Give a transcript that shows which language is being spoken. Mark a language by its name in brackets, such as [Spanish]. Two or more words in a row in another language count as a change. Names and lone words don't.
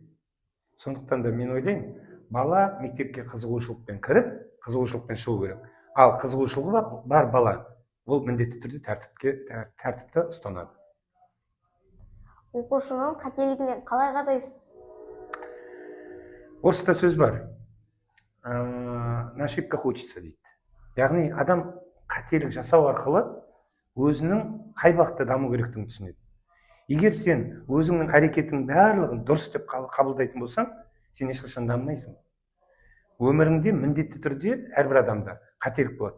[Kazakh] Сондықтан да мен ойлаймын, бала мектепке қызығушылықпен кіріп, қызығушылықпен шығу керек. Ал қызығушылығы бар бала, ол міндетті түрде тәртіпті ұстанады. Оқушының қателігіне қалай қарайсыз? Орыста сөз бар. [Russian] На ошибках учится дейді. [Kazakh] Яғни адам қателік жасау арқылы өзінің қай бағытта даму керектігін түсінеді. Егер сен өзіңнің әрекетің барлығын дұрыс деп қабылдайтын болсаң, сен ешқашан дамымайсың. Өміріңде міндетті түрде әрбір адамда қателік болады.